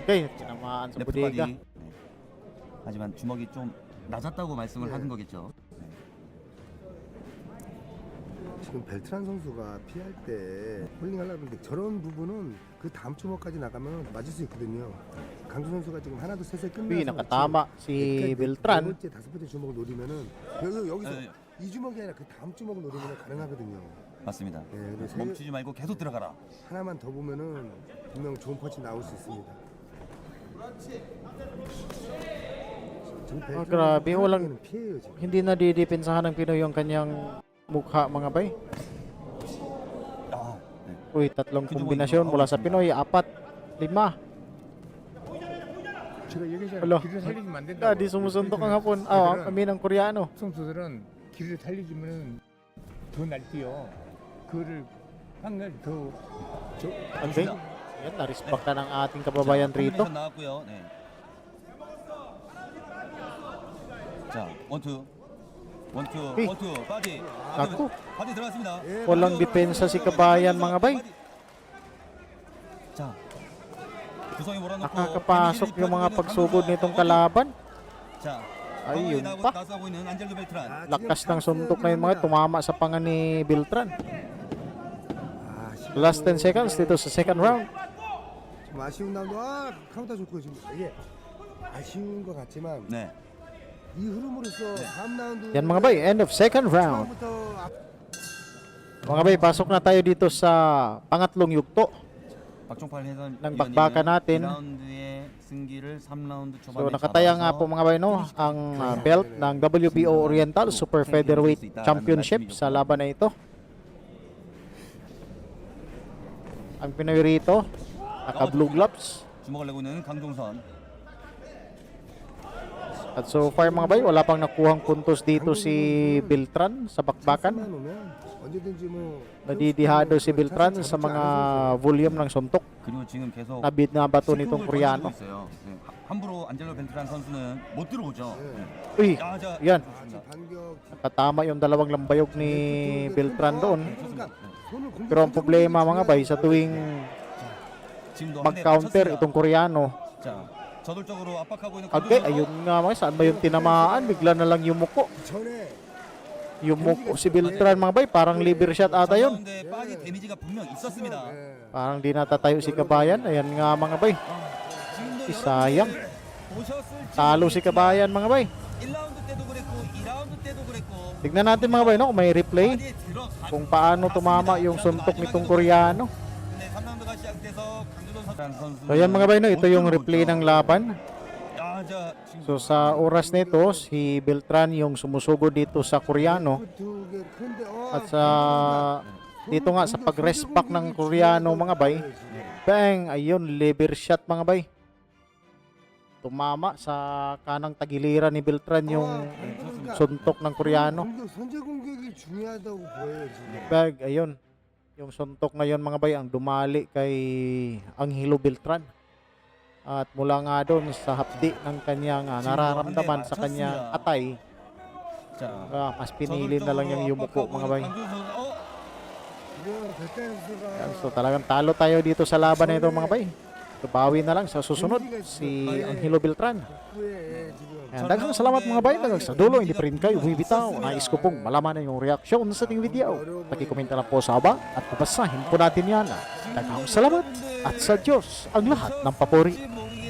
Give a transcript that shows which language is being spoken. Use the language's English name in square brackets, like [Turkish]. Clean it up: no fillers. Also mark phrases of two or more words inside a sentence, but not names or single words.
[Filipino] Okay, tinamaan sa [Korean] 레프트 [Filipino] bodega. [Korean] 바디. 네. 하지만 주먹이 좀 낮았다고 말씀을 하는 거겠죠. 네. 지금 벨트란 선수가 피할 때 홀링 하려고 하는데 저런 부분은 그 다음 주먹까지 나가면 맞을 수 있거든요. 강준 선수가 지금 하나, 둘, 셋에 끝나서 [Filipino] Uy, nakatama si [Korean] 네 [Filipino] Beltran. [Korean] 번째, 다섯 번째 주먹을 노리면은 여기서 이 주먹이 아니라 그 다음 주먹을 노리면 가능하거든요. 맞습니다. 네, 그래서 멈추지 말고 계속 들어가라. 하나만 더 보면은 분명 좋은 펀치 나올 수 있습니다. 지금 벨트란 [Filipino] grabe, [Korean] 선수 [Filipino] walang- [Korean] 하나는 피해요 지금. [Filipino] Hindi na didepensahan ng Pinoy yung kanyang mukha mga bay. [Korean] 아, 네. [Filipino] Uy, tatlong kombinasyon mula sa Pinoy, 4, 5. [Korean] 제가 얘기했잖아요. [Filipino] Alo, [Korean] 길을 살리지면 안 된다고. [Filipino] di sumusundok ang hapon. Kami ng Koreano. [Korean] 선수들은 길을 살리지면 더 날뛰어. 그거를 한걸 더 [Filipino] Okay. Yan, na-respecta ng ating kababayan rito. [Korean] 콤비네이션 나왔고요. 네. 자, 원투. [Filipino] Hey. [Korean] 원투, 바디. [Filipino] Naku. [Korean] 바디 들어갔습니다. [Filipino] Walang depensa si kabayan mga bay. [Korean] 자, 구성이 몰아놓고 [Filipino] Nakakapasok yung mga pagsugod nitong kalaban. [Korean] 자, [Filipino] Ayun [Korean] 방어에 [Filipino] pa. [Korean] 나서고 있는 안젤로 벨트란. [Filipino] Lakas ng suntok na yun mga tumama sa panga ni Beltran. [English] Last 10 seconds dito sa second round. [Korean] 지금 아쉬운 라운드 카운터 좋고 지금 이게 아쉬운 것 같지만 네. 이 흐름으로서 다음 라운드 [Filipino] Yan mga bay, [English] end of second round. [Korean] 처음부터 [Filipino] Mga bay, pasok na tayo dito sa pangatlong yugto. [Korean] 박종팔 해설 [Filipino] Ng bakbakan natin. [Korean] 2라운드의 승기를 3라운드 초반에 [Filipino] So nakataya nga po mga bay no, ang belt ng WBO Oriental Super Featherweight Championship sa laban na ito. Ang Pinoy rito, naka blue gloves. [Korean] 주먹을 내고 있는 강종선. [Filipino] At [English] so far [Filipino] mga bay, wala pang nakuhang puntos dito si Beltran sa bakbakan. [Korean] 찬스만 오면 언제든지 뭐 [Filipino] Nadidihado si Beltran sa mga volume ng suntok [Korean] 그리고 지금 계속 [Filipino] na binabato nitong [Korean] 시크릿을 [Filipino] Koreano. [Korean] 던지고 있어요. 네. 함부로 안젤로 벤트란 선수는 못 들어오죠. 네. [Filipino] Uy, [Korean] 야, 자, [Filipino] yan. [Korean] 아, 지금 반격 [Filipino] Nakatama yung dalawang lambayog ni Beltran doon. [Korean] 그러니까 손을 공격 [Filipino] Pero ang problema mga bay, sa tuwing [Korean] 지금도 [Filipino] mag-counter [Korean] 쳤습니다. [Filipino] itong Koreano, [Korean] 자, 저돌적으로 압박하고 있는 [Filipino] okay, [Korean] 강종선. [Filipino] ayun nga mga, saan ba yung tinamaan? Bigla na lang yumuko. [Korean] 전에 [Filipino] Yumuko si Beltran mga bay, parang [English] liver shot [Filipino] ata yun. [Korean] 가운데 빠진 데미지가 분명 있었습니다. 예. [Filipino] Parang di natatayo si Kabayan. Ayan nga mga bay. [Korean] 지금도 [Filipino] Sayang. [Korean] 보셨을지 [Filipino] Talo si Kabayan mga bay. [Korean] 1라운드 때도 그랬고 2라운드 때도 그랬고 [Filipino] Tignan natin mga bay no, kung may replay [Korean] 바디에 들어가는 [Filipino] kung paano tumama yung suntok nitong Koreano. [Korean] 네, 3라운드가 시작돼서 강준호 선수 [Filipino] So ayan mga bay no, ito yung replay ng laban. [Korean] 야, 자, 지금 [Filipino] So sa oras nito, si Beltran yung sumusugod dito sa Koreano. [Korean] 두 개. 근데 [Filipino] At sa dito nga sa pag-respect ng Koreano mga bay, bang, ayun, [English] liver shot [Filipino] mga bay. Tumama sa kanang tagiliran ni Beltran yung suntok ng Koreano. [Korean] 선제 공격이 중요하다고 보여요 지금. [Filipino] Bag, ayun. Yung suntok na yun mga bay ang dumali kay Angelo Beltran. At mula nga doon sa hapdi ng kanyang nararamdaman sa kanyang atay, [Korean] 자, [Filipino] mas pinili na lang yung yumuko mga bay. [Korean] 강준호 선수, 지금 벨트란 선수가 [Filipino] Yan, so talagang talo tayo dito sa laban na ito mga bay. So bawi na lang sa susunod si Angelo Beltran. [Korean] 후에 지금 [Filipino] Yan, [Cebuano] daghang salamat [Filipino] mga bay. Daghang sa dulo, hindi pa rin kayo bumibitaw. Nais ko pong malaman yung reaksyon sa ating video. Pakikomenta lang po sa baba at pabasahin po natin yan. [Cebuano] Daghang salamat [Filipino] at sa Diyos ang lahat ng papuri.